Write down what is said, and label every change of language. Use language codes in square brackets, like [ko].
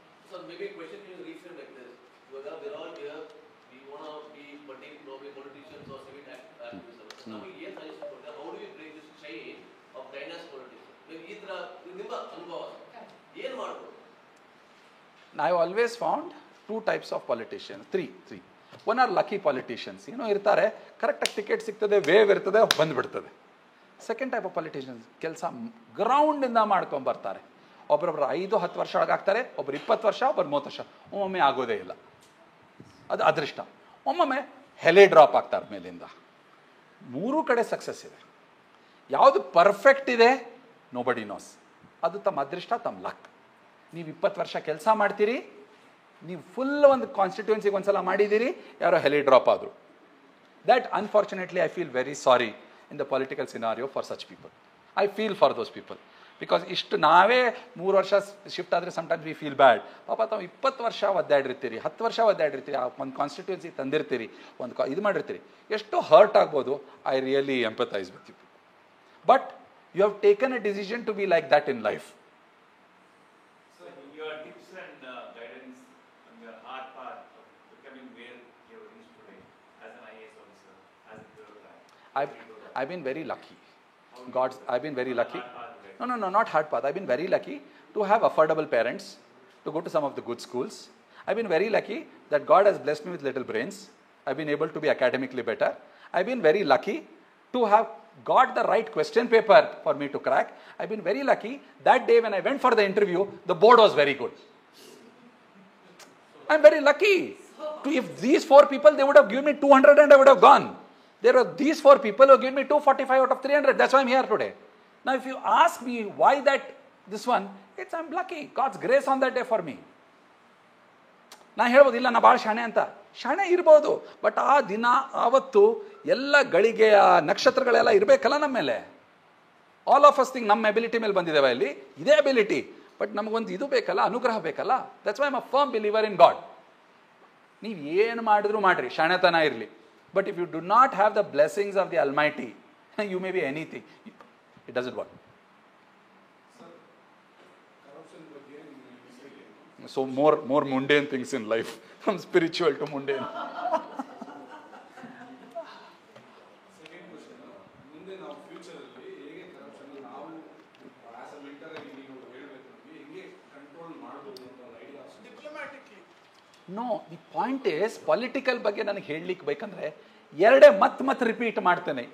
[en] So maybe a question is reframed like this. Whether we're all here, we want to be politicians or civic activists. Now, how do we break this chain of dynasty politics? Maybe either [kn] nimba anubhava ಏನು ಮಾಡಬಹುದು? [en] I always found 2 types of politicians, 3. One are lucky politicians. [kn] ಇರ್ತಾರೆ, ಕರೆಕ್ಟಾಗಿ ticket ಸಿಗ್ತದೆ, wave ಇರ್ತದೆ, ಬಂದ್ಬಿಡ್ತದೆ. [en] second type of politicians [kn] ಕೆಲಸ ಗ್ರೌಂಡಿಂದ ಮಾಡ್ಕೊಂಬರ್ತಾರೆ. ಒಬ್ಬರೊಬ್ಬರು 5-10 ವರ್ಷ ಒಳಗಾಗ್ತಾರೆ, ಒಬ್ಬರು 20 ವರ್ಷ, ಒಬ್ಬರು 30 ವರ್ಷ. ಒಮ್ಮೊಮ್ಮೆ ಆಗೋದೇ ಇಲ್ಲ, ಅದು ಅದೃಷ್ಟ. ಒಮ್ಮೊಮ್ಮೆ ಹೆಲೆ ಡ್ರಾಪ್ ಆಗ್ತಾರೆ ಮೇಲಿಂದ. 3 ಕಡೆ ಸಕ್ಸಸ್ ಇದೆ. ಯಾವುದು ಪರ್ಫೆಕ್ಟ್ ಇದೆ, [en] Nobody knows. [kn] ಅದು ತಮ್ಮ ಅದೃಷ್ಟ, ತಮ್ಮ ಲಕ್. ನೀವು 20 ವರ್ಷ ಕೆಲಸ ಮಾಡ್ತೀರಿ, ನೀವು ಫುಲ್ ಒಂದು ಕಾನ್ಸ್ಟಿಟ್ಯೂನ್ಸಿಗೆ ಒಂದ್ಸಲ ಮಾಡಿದ್ದೀರಿ, ಯಾರೋ ಹೆಲಿ ಡ್ರಾಪ್ ಆದರು. [en] That unfortunately I feel very sorry in the political scenario for such people. I feel for those people. [kn] Because ಇಷ್ಟು ನಾವೇ 3 ವರ್ಷ ಶಿಫ್ಟ್ ಆದರೆ [en] sometimes we feel bad. [kn] ಪಾಪ ತಾವು 20 ವರ್ಷ ಒದ್ದಾಡಿರ್ತೀರಿ, 10 ವರ್ಷ ಒದ್ದಾಡಿರ್ತೀರಿ, ಒಂದು ಕಾನ್ಸ್ಟಿಟ್ಯೂನ್ಸಿ ತಂದಿರ್ತೀರಿ, ಒಂದು ಇದು ಮಾಡಿರ್ತೀರಿ, ಎಷ್ಟು ಹರ್ಟ್ ಆಗ್ಬೋದು. [en] I really empathise with you. But you have taken a decision to be like that in life. Your tips and guidance on your hard path of becoming where you are reached today as an IAS officer, as a bureaucrat. I've been very lucky. I've been very lucky. No, not hard path. I've been very lucky to have affordable parents, to go to some of the good schools. I've been very lucky that God has blessed me with little brains. I've been able to be academically better. I've been very lucky to have got the right question paper for me to crack. I've been very lucky that day when I went for the interview, the board was very good. I'm very lucky. If these 4 people, they would have given me 200 and I would have gone. There are these 4 people who gave me 245 out of 300. That's why I'm here today. Now, if you ask me why this one, I'm lucky. God's grace on that day for me. [kn] ನಾ ಹೇಳ್ಬೋದು, ಇಲ್ಲ ನಾ ಭಾಳ ಶಾಣೆ ಅಂತ. ಶಾಣೆ ಇರ್ಬೋದು, but ಆ ದಿನ ಆವತ್ತು ಎಲ್ಲ ಗಳಿಗೆಯ ನಕ್ಷತ್ರಗಳೆಲ್ಲ ಇರಬೇಕಲ್ಲ ನಮ್ಮ ಮೇಲೆ. [en] all of us thing [kn] ನಮ್ಮ ಎಬಿಲಿಟಿ ಮೇಲೆ ಬಂದಿದ್ದೇವೆ ಇಲ್ಲಿ, ಇದೇ ಎಬಿಲಿಟಿ. ಬಟ್ ನಮಗೊಂದು ಇದು ಬೇಕಲ್ಲ, ಅನುಗ್ರಹ ಬೇಕಲ್ಲ. [en] That's why I am a firm believer in God. [kn] ನೀವು ಏನು ಮಾಡಿದ್ರು ಮಾಡ್ರಿ, ಶಾಣೆತನ ಇರಲಿ. [en] But if you do not have the blessings of the almighty, you may be anything. It doesn't work. So more mundane things in life, from spiritual to mundane. [kn] Second question, ಮುಂದೆ ನಾವು ಫ್ಯೂಚರಲ್ಲಿ ಹೇಗೆ corruption ನಾವು as a mentor ಆಗಿ ನೀವು ಹೇಳಬೇಕು ನಮಗೆ ಹೇಗೆ control ಮಾಡ್ಬೋದು ಅಂತ ಒಂದು idea. [en] diplomatically no, the point is [kn] political ಬಗ್ಗೆ ನನಗೆ ಹೇಳಲಿಕ್ಕೆ ಬೇಕಂದ್ರೆ ಎರಡೇ ಮತ್ತೆ ರಿಪೀಟ್ ಮಾಡ್ತೇನೆ.